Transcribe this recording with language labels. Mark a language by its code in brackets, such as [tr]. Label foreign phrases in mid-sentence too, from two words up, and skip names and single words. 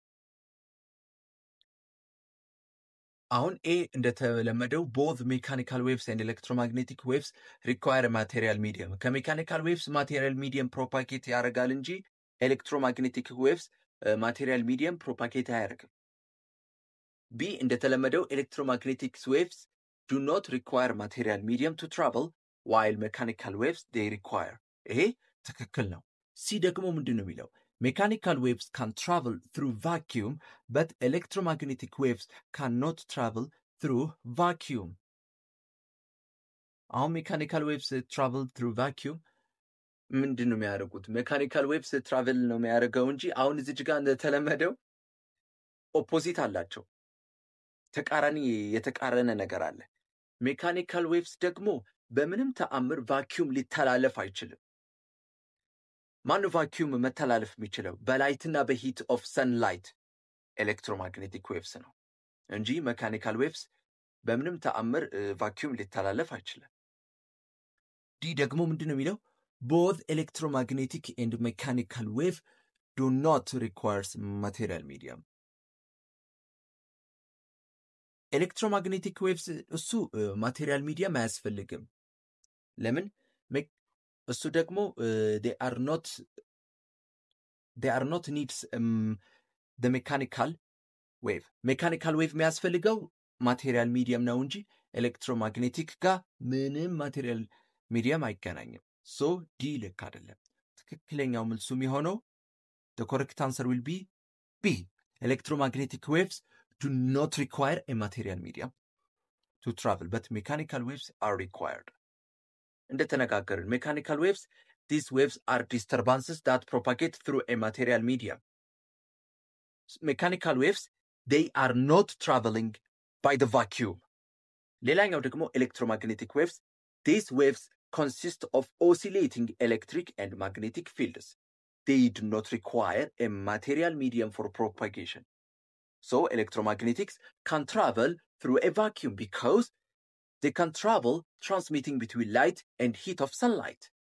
[am] አሁን እንደተለመደው [en] both mechanical waves and electromagnetic waves require a material medium ከሜካኒካል waves material medium propagate [am] ያደርጋል እንጂ [en] electromagnetic waves material medium propagate አያደርግም B እንደተለመደው electromagnetic waves do not require material medium to travel while mechanical waves they require [am] ይሄ ትክክል ነው C ደግሞ ምንድነው የሚለው [en] Mechanical waves can travel through vacuum, but electromagnetic waves cannot travel through vacuum. How mechanical waves travel through vacuum? [am] ምንድነው የሚያደርጉት [en] mechanical waves travel [am] ነው የሚያደርገው እንጂ አሁን እዚህ ጋር እንደተለመደው ኦፖዚት አላቸው ተቃራኒ የተቃረነ ነገር አለ [en] mechanical waves [am] ደግሞ በምንም ተአምር vacuum ሊተላለፍ አይችልም ማን vacuum መተላለፍ የሚችለው በላይትና [en] heat of sunlight electromagnetic waves [am] ነው እንጂ [en] mechanical waves [am] በምንም ተአምር vacuum ሊተላለፍ አይችልም ዲ ደግሞ ምንድነው የሚለው [en] both electromagnetic and mechanical wave do not require material medium electromagnetic waves እሱ material medium [am] አያስፈልግም ለምን እሱ ደግሞ [en] they are not needs the mechanical wave የሚያስፈልገው material medium [am] ነው እንጂ [en] electromagnetic [am] ጋር ምንም [en] material medium አይገናኝም so D [am] ልክ አይደለም ትክክለኛው መልሱ የሚሆነው [en] the correct answer will be B electromagnetic waves do not require a material medium to travel but mechanical waves are required እንደተነጋገርን mechanical waves these waves are disturbances that propagate through a material medium mechanical waves they are not traveling by the vacuum [am] ሌላኛው ደግሞ [en] electromagnetic waves these waves consist of oscillating electric and magnetic fields they do not require a material medium for propagation so electromagnetics can travel through a vacuum because they can travel transmitting between light and heat of sunlight.